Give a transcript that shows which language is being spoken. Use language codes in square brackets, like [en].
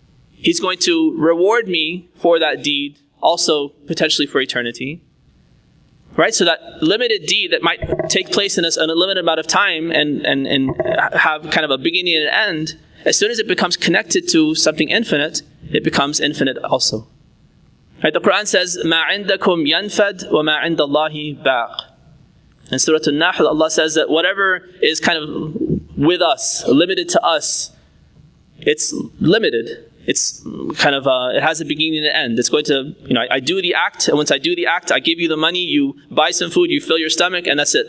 [en] He's going to reward me for that deed, also potentially for eternity. Right? So that limited deed that might take place in a limited amount of time and have kind of a beginning and an end, as soon as it becomes connected to something infinite, it becomes infinite also. Right? The Quran says, [ar] مَا عِنْدَكُمْ يَنْفَدْ وَمَا عِنْدَ اللَّهِ بَاقٍ. [en] In Surah An-Nahl, Allah says that whatever is kind of with us, limited to us, it's limited. It's kind of, it has a beginning and an end. It's going to, I do the act, and once I do the act, I give you the money, you buy some food, you fill your stomach, and that's it.